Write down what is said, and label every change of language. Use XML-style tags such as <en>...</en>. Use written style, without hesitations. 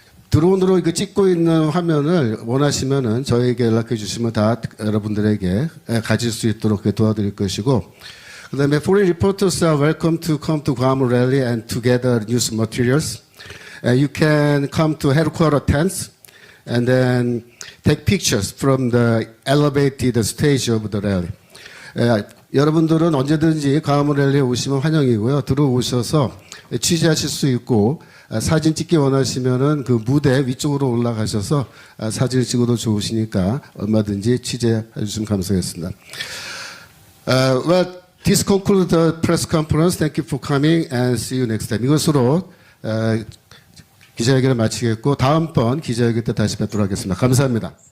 <ko>드론으로 이거 찍고 있는 화면을 원하시면은 저에게 연락해 주시면 다 여러분들에게 가질 수 있도록 도와드릴 것이고, 그다음에</ko> <en>foreign reporters are welcome to come to Guam Rally and to gather news materials. You can come to headquarters tents and then take pictures from the elevated stage of the rally.</en> <ko>여러분들은 언제든지 Guam Rally에 오시면 환영이고요. 들어오셔서 취재하실 수 있고 사진 찍기 원하시면은 그 무대 위쪽으로 올라가셔서 사진을 찍어도 좋으시니까 얼마든지 취재해 주시면 감사하겠습니다.</ko> <en>Well, this concludes the press conference. Thank you for coming and see you next time.</en> <ko>이것으로 기자회견을 마치겠고 다음번 기자회견 때 다시 뵙도록 하겠습니다. 감사합니다.</ko>